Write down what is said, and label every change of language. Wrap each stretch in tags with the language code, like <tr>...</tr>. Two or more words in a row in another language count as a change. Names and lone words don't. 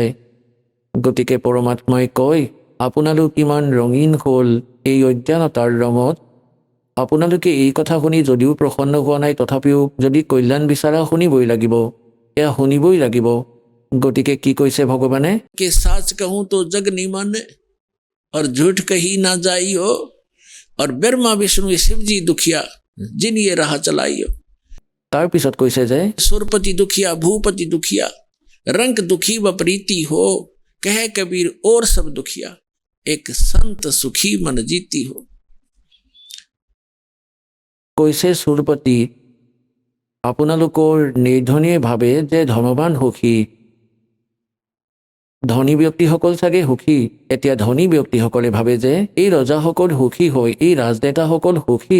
<as>গতিকে পৰমাত্মাই কয়, আপোনালোক ইমান ৰঙীন হ'ল এই অজ্ঞানতাৰ ৰঙত। আপোনালোকে এই কথা শুনি যদিও প্ৰসন্ন হোৱা নাই, তথাপিও যদি কল্যাণ বিচাৰা শুনিবই লাগিব, এয়া শুনিবই লাগিব। গতিকে কি কৈছে ভগৱানে?</as> <hi>कि सच कहूं तो जग नहीं माने और झूठ कही ना जाइयो। और ब्रह्मा विष्णु शिव जी दुखिया जिन ये राह चलाइयो।</hi> <as>তাৰপিছত কৈছে যে</as> <hi>सुरपति दुखिया भूपति दुखिया, रंग दुखी व प्रीति हो, कहे कबीर और सब दुखिया, एक संत सुखी मन जीती हो।</hi> <as>কৈছে সুৰপতি, আপোনালোকৰ নিৰ্ধনীয়ে ভাবে যে ধনৱান সুখী, ধনী ব্যক্তিসকল চাগে সুখী। এতিয়া ধনী ব্যক্তিসকলে ভাবে যে এই ৰজাসকল সুখী হয়, এই ৰাজনেতাসকল সুখী।</as>